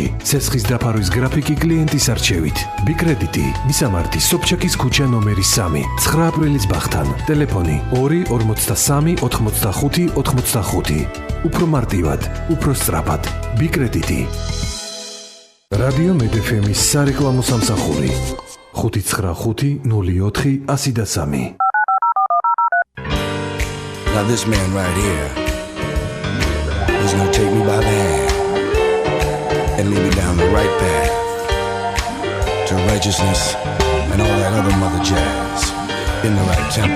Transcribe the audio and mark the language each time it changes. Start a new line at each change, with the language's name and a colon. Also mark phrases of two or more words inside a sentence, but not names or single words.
Georgian: სესხის დაფარვის გრაფიკი კლიენტის არჩევით. ბიკრედიტი, მისამართი სოფჩაკის ქუჩა ნომერი 3, 9 აპრილის ბაღთან. ტელეფონი 2 43 85 85. უფრო მარტივად, უფრო სწრაფად. ბიკრედიტი. რადიო მედეფემის სარეკლამო სამსახური 595-04-103.
English: Now this man right here is gonna take me by the hand and lead me down the right path to righteousness and all that other mother jazz in the right tempo.